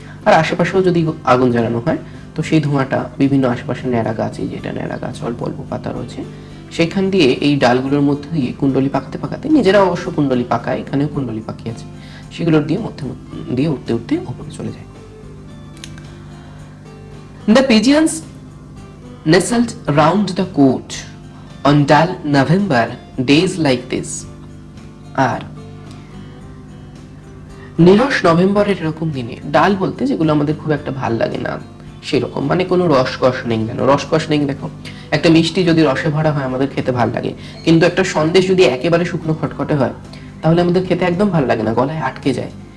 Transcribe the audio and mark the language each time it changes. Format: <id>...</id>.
<bn>আর আশেপাশেও যদি আগুন জ্বালানো হয়, তো সেই ধোঁয়াটা বিভিন্ন আশেপাশে ন্যাড়া গাছ, এই যেটা ন্যাড়া গাছ অল্প অল্প পাতা রয়েছে, সেখান দিয়ে এই ডালগুলোর মধ্যে দিয়ে কুণ্ডলি পাকাতে, নিজেরা অবশ্য কুণ্ডলি পাকায়, এখানেও কুণ্ডলি পাকিয়েছে, সেগুলোর দিয়ে মধ্যে দিয়ে উঠতে উঠতে ওপরে চলে যায়।</bn> <en>The pigeons nestled round the court on dull November days like this.</en> <bn>আর নিরস নভেম্বরের এরকম দিনে, ডাল বলতে যেগুলো আমাদের খুব একটা ভাল লাগে না, সেরকম, মানে কোনো রসকস নেই। কেন রসকস নেই? দেখো, একটা মিষ্টি যদি রসে ভরা হয় আমাদের খেতে ভালো লাগে, কিন্তু একটা সন্দেশ যদি একেবারে শুকনো খটখটে হয় তাহলে আমাদের খেতে একদম ভালো লাগে না, গলায় আটকে যায়।</bn>